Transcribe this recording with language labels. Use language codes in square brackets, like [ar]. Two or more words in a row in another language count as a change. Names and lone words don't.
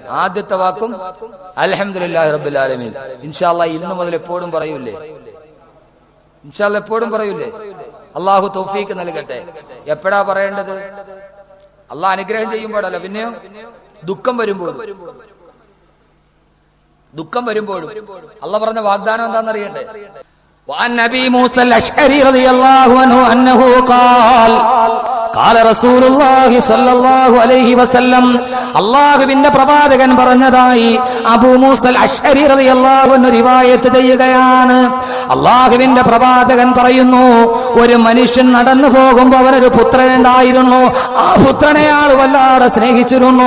[ml] ആദ്യത്തെ വാക്കും [ar] الحمد لله رب العالمين. إن شاء الله [ml] ഇന്നു മുതൽ എപ്പോഴും പറയൂലേ? [ar] إن شاء الله [ml] എപ്പോഴും പറയൂലേ? അള്ളാഹു തൗഫീഖ് നൽകട്ടെ. എപ്പോഴാ പറയേണ്ടത്? അള്ളാഹ് അനുഗ്രഹം ചെയ്യുമ്പോഴല്ല, പിന്നെയോ ദുഃഖം വരുമ്പോഴും. ദുഃഖം വരുമ്പോഴും അള്ളാഹ് പറഞ്ഞ വാഗ്ദാനം എന്താണെന്നറിയണ്ടേ? [ar] وعن أبي موسى الأشعري رضي الله عنه أنه قال قال رسول الله صلى الله عليه وسلم, [ml] അല്ലാഹുവിന്റെ പ്രവാചകൻ പറഞ്ഞതായി അബൂ മൂസൽ അശ്അരി [ar] رضي الله عنه [ml] റിവായത്ത് ചെയ്യുകയാണ്. അല്ലാഹുവിന്റെ പ്രവാചകൻ പറയുന്നു, ഒരു മനുഷ്യൻ നടന്നു പോകുമ്പോൾ അവനൊരു പുത്രനുണ്ടായിരുന്നു. ആ പുത്രനെ ആൾ വല്ലാതെ സ്നേഹിച്ചിരുന്നു.